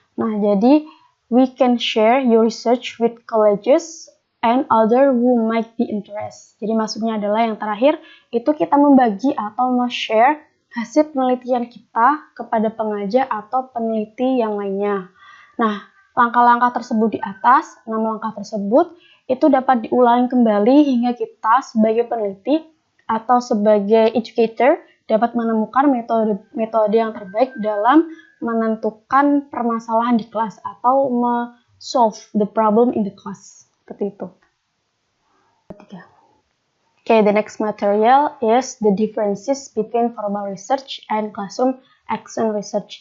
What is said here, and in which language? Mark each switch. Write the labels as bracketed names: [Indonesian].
[Indonesian] Nah, jadi [English] we can share your research with colleges and other who might be interested. [Indonesian] Jadi maksudnya adalah yang terakhir itu kita membagi atau share hasil penelitian kita kepada pengajar atau peneliti yang lainnya. Nah, langkah-langkah tersebut di atas, 6 langkah tersebut itu dapat diulangi kembali hingga kita sebagai peneliti atau sebagai educator dapat menemukan metode yang terbaik dalam menentukan permasalahan di kelas atau [English] solve the problem in the class. [Indonesian] Seperti itu. [English] Okay, the next material is the differences between formal research and classroom action research.